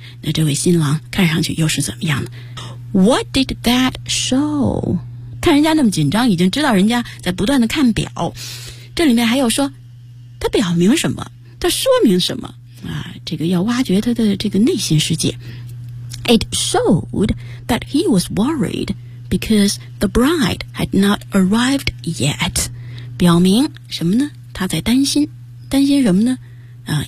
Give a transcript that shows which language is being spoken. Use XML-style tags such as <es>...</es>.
<zh>那这位新郎看上去又是怎么样的？</zh> <en>What did that show?</en> <zh>看人家那么紧张，已经知道人家在不断的看表，这里面还有说他表明什么，他说明什么啊？这个要挖掘他的这个内心世界。</zh> <en>It showed that he was worried because the bride had not arrived yet，</en> <zh>表明什么呢？他在担心，担心什么呢啊？</zh>